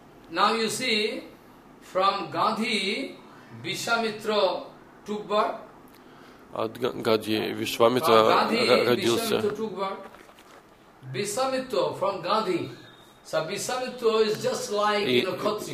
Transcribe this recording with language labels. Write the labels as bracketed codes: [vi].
[en] Now you see, from Gandhi, Vishwamitra took birth. [ru] От Гандхи Вишвамитра родился. [en] Vishwamitra from Gandhi. So Vishwamitra is just like you know Khatri.